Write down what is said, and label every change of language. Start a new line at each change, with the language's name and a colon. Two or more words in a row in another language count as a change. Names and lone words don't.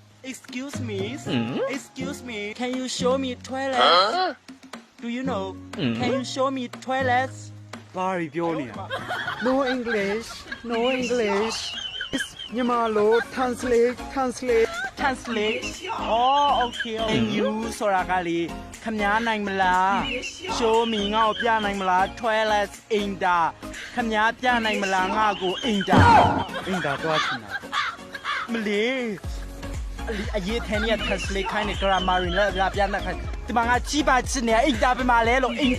English: Excuse me. Excuse me. Can you show me toilet? Do you know? Can you show me toilets?
Burmese: ဘာပြောနေလဲ
English: No English No English
Burmese: မြန်မာလို translate
English: Translate. Oh, okay. Can you
Burmese: ဆိုတာကလေခမညာနိုင်မလား
English: Show me
Burmese: ငါ့ကိုပြနိုင်မလား Toilets အင်တာခမညာပြနိုင်မလားငါ့ကိုအင်တာ အင်တာတော့ချင်တာ မလေးအရေးထဲနဲ့ translate ခိုင်းနေ grammar ရင်းလည်းပြနိုင်ခိုင်းဒီမှာငါကြီးပါချင်နေအင်တာပြမလဲလို့အင်တာ